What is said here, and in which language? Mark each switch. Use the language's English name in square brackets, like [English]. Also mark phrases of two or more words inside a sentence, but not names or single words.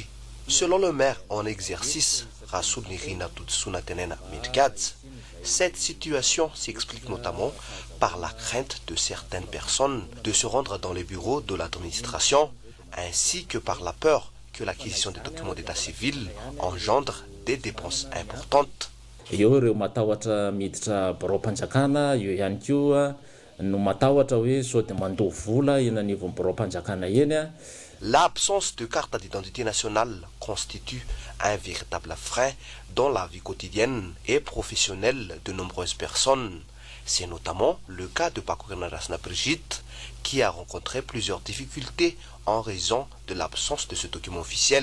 [French] Selon le maire en exercice, Rasoul Nirina Tutsunatenen Midgadz, cette situation s'explique notamment par la crainte de certaines personnes de se rendre dans les bureaux de l'administration, ainsi que par la peur que l'acquisition des documents d'état civil engendre des dépenses importantes. [Malagasy] Eo ireo matahotra miditra barao-mpanjakana, eo ihany koa no matahotra hoe sao dia mandao vola eny anivon'ny barao-mpanjakana eny. [French] L'absence de carte d'identité nationale constitue un véritable frein dans la vie quotidienne et professionnelle de nombreuses personnes. C'est notamment le cas de Pakourina Rasna Brigitte, qui a rencontré plusieurs difficultés en raison de l'absence de ce document officiel.